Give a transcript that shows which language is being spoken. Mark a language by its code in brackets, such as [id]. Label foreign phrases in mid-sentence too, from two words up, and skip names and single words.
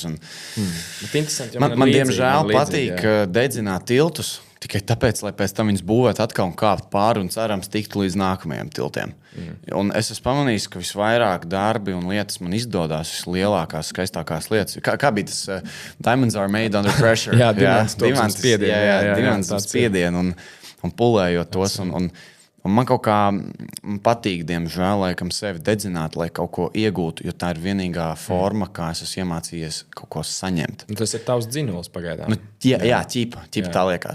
[lv] Bet interesanti, man diemžēl patīk dedzināt tiltus, tikai tāpēc, lai pēc tam viņus būvētu atkal un kāpt pāri un cerams tiktu līdz nākamajiem tiltiem. Un es esmu pamanījis, ka visvairāk darbi un lietas man izdodās vislielākās, skaistākās lietas. Kā bija tas [en] Diamonds are made under pressure? [lv] Diamonds spiedienu un pulējot tos. Un man kaut kā patīk, diemžēl, laikam sevi dedzināt, lai kaut ko iegūtu, jo tā ir vienīgā forma, kā es esmu iemācījies kaut ko saņemt. Tas ir tavs dzinuls pagaidām. Ķipa tā liekas.